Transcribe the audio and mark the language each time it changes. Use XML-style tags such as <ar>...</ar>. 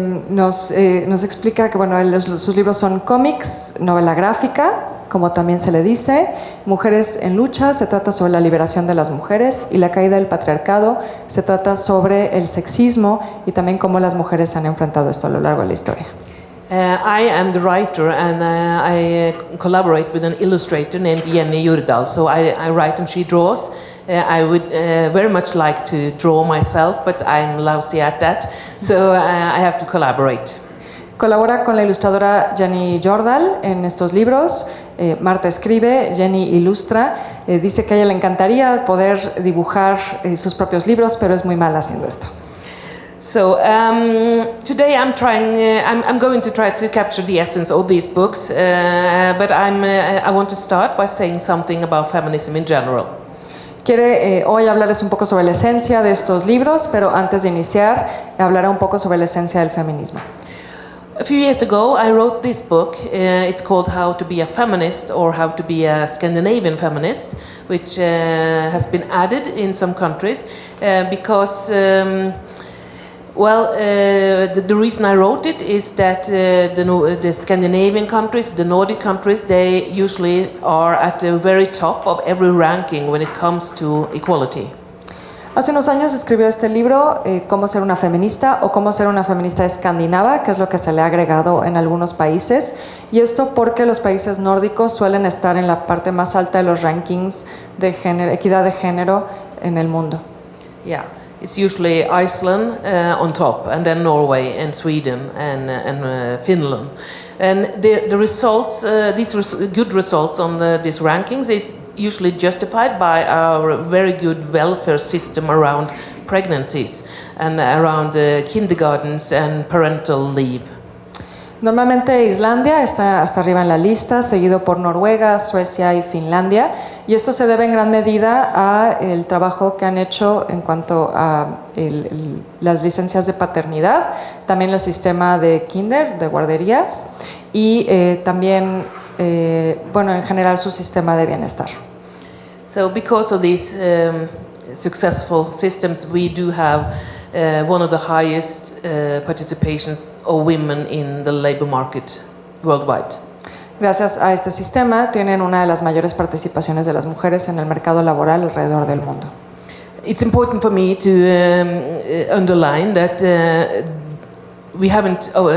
<es>Nos explica que bueno, sus libros son cómics, novela gráfica, como también se le dice, Mujeres en lucha, se trata sobre la liberación de las mujeres, y La caída del patriarcado se trata sobre el sexismo y también cómo las mujeres han enfrentado esto a lo largo de la historia.</es> <en>I am the writer, and I collaborate with an illustrator named Jenny Jordal. So I write and she draws. I would very much like to draw myself, but I'm lousy at that, so I have to collaborate.</en> <es>Colabora con la ilustradora Jenny Jordal en estos libros. Marta escribe, Jenny ilustra. Dice que a ella le encantaría poder dibujar sus propios libros, pero es muy mala haciendo esto.</es> <en>So today I'm going to try to capture the essence of these books, but I want to start by saying something about feminism in general.</en> <es>Quiere hoy hablarles un poco sobre la esencia de estos libros, pero antes de iniciar hablará un poco sobre la esencia del feminismo.</es> <en>A few years ago I wrote this book. It's called How to be a Feminist, or How to be a Scandinavian Feminist, which has been added in some countries because the reason I wrote it is that the Scandinavian countries, the Nordic countries, they usually are at the very top of every ranking when it comes to equality.</en> <es>Hace unos años escribió este libro, Cómo ser una feminista o Cómo ser una feminista escandinava, que es lo que se le ha agregado en algunos países, y esto porque los países nórdicos suelen estar en la parte más alta de los rankings de equidad de género en el mundo.</es> <en>Yeah. It's usually Iceland on top, and then Norway and Sweden and Finland. And the results, good results on these rankings, it's usually justified by our very good welfare system around pregnancies and around kindergartens and parental leave.</en> <es>Normalmente Islandia está hasta arriba en la lista, seguido por Noruega, Suecia y Finlandia, y esto se debe en gran medida a el trabajo que han hecho en cuanto a las licencias de paternidad, también el sistema de kinder, de guarderías, y también, en general su sistema de bienestar.</es> <en>So because of these successful systems, we do have one of the highest participations of women in the labor market worldwide.</en> <es>Gracias a este sistema tienen una de las mayores participaciones de las mujeres en el mercado laboral alrededor del mundo.</es> <en>It's important for me to underline that we haven't.</en>